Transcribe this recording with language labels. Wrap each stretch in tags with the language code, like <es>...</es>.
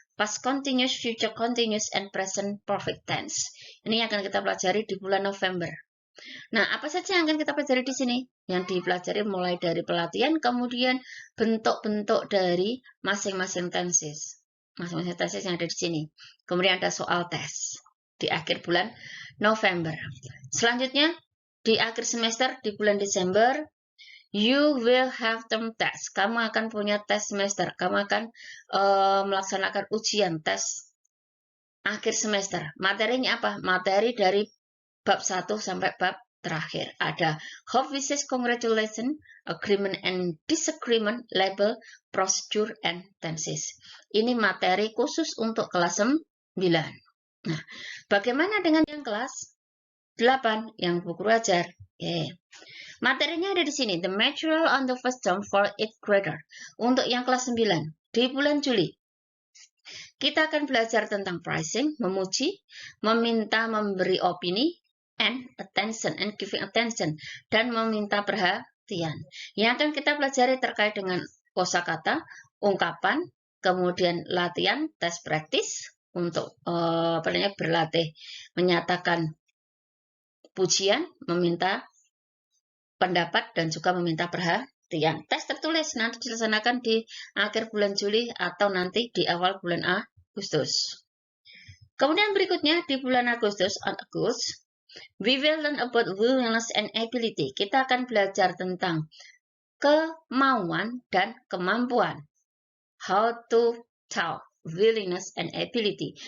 <en>past continuous, future continuous, and present perfect tense.</en> <id>Ini akan kita pelajari di bulan November. Nah, apa saja yang akan kita pelajari di sini? Yang dipelajari mulai dari pelatihan, kemudian bentuk-bentuk dari masing-masing tenses. Masing-masing tenses yang ada di sini. Kemudian ada soal tes di akhir bulan November. Selanjutnya, di akhir semester di bulan Desember,</id> <en>you will have term test.</en> <id>Kamu akan punya tes semester. Kamu akan melaksanakan ujian tes akhir semester. Materinya apa? Materi dari bab 1 sampai bab terakhir. Ada hope, wishes, congratulations, agreement and disagreement, label, procedure, and tenses. Ini materi khusus untuk kelas 9. Nah, bagaimana dengan yang kelas 8, yang buku ajar? Oke. Materinya ada di sini.</id> <en>The material on the first term for 8th grader.</en> <id>Untuk yang kelas 9, di bulan Juli. Kita akan belajar tentang pricing, memuji, meminta memberi opini,</id> <en>and attention, and giving attention,</en> <id>dan meminta perhatian. Yang akan kita pelajari terkait dengan kosakata, ungkapan, kemudian latihan, tes praktis, untuk berlatih menyatakan pujian, meminta pendapat, dan juga meminta perhatian. Tes tertulis nanti dilaksanakan di akhir bulan Juli atau nanti di awal bulan Agustus. Kemudian berikutnya di bulan Agustus,</id> <en>we will learn about willingness and ability.</en> <id>Kita akan belajar tentang kemauan dan kemampuan.</id> <en>How to talk, willingness and ability.</en>